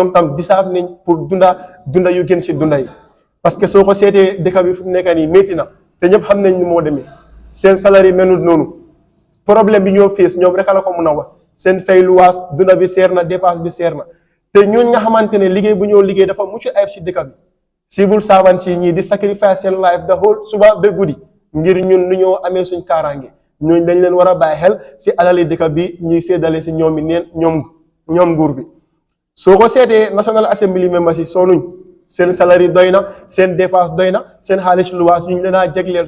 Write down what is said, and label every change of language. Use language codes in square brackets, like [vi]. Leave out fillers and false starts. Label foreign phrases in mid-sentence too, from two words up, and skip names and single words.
[wo] ñoom tam disaaf nañ pour dunda yu gën si dunda yi [fr] parce que [wo] soo ko seetee dëkk bi fu mu nekk nii métti na te ñëpp xam nañ ni moo demee seen salaire menut noonu problème bi ñoo fees ñoom rek la ko mun a wax seen fay luwaas dunda bi seer na dépense bi seer na te ñooñ nga xamante ne liggéey bu ñoo liggéey dafa mucc ayib si dëkk bi [en] civil servants [wo] yi ñii di sacrifice seen [en] life the whole [wo] suba ba guddi ngir ñun nu ñoo amee suñ kaaraange ñooñ dañ leen war a bàyyi xel si alali dëkk bi ñuy séddale si ñoom i neen ñoom nguur bi soo ko seetee National Assembly members yi soonuñ seen salaire doy na seen dépense doy na seen xaalis luwaas ñu leen a jégleel